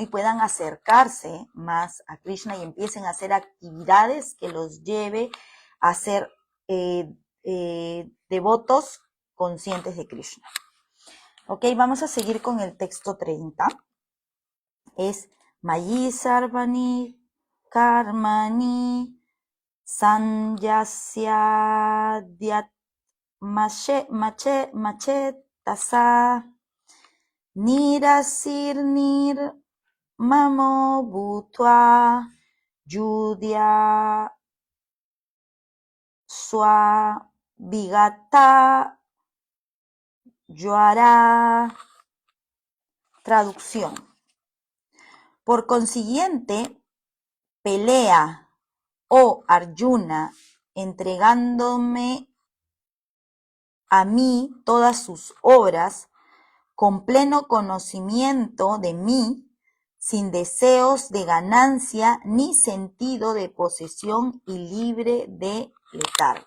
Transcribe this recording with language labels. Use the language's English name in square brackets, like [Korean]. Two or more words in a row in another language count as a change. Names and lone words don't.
[Spanish] Y puedan acercarse más a Krishna y empiecen a hacer actividades que los lleve a ser devotos conscientes de Krishna. Ok, vamos a seguir con el texto 30. [Sanskrit] Es Mayi Sarvani Karmani Sanyasya Dyat Machetasa Nirasirnir Mamo Bhutva Yudhya Swa Vigata Yuara. [Spanish] Traducción. Por consiguiente, pelea, oh Arjuna, entregándome a mí todas sus obras, con pleno conocimiento de mí, sin deseos de ganancia ni sentido de posesión y libre de letargo.